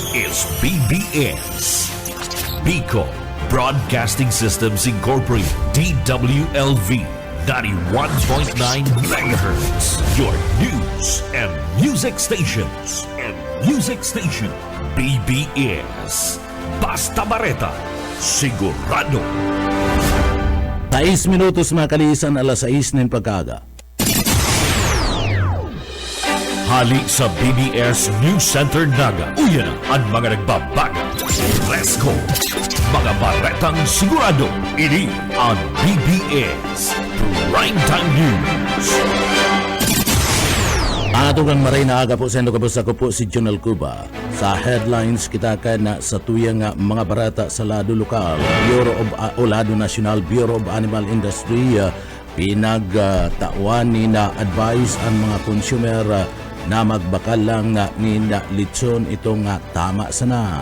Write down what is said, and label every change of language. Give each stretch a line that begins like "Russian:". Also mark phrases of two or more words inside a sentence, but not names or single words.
English: is BBS, Bicol Broadcasting Systems Incorporated, DWLV, 91.9 MHz, your news and music stations.
Bikol: BBS, Basta Bareta, sigurado. 6 minutos mga kalisan, alas 6 ng pagkaga. Hali sa BBS News Center Naga. Uyan ang mga nagbabaga.
English: Let's go!
Bikol: Mga baretang sigurado. Ini ang BBS Primetime News. Atugang maray na aga po sa endo kabos ako po si Jonel Cuba. Sa headlines kita ka na sa tuyang mga barata sa lado lokal, Bureau of Lado National Bureau of Animal Industry pinagtawan ni na advice ang mga consumer na magbakal lang ni na litson itong tama sana.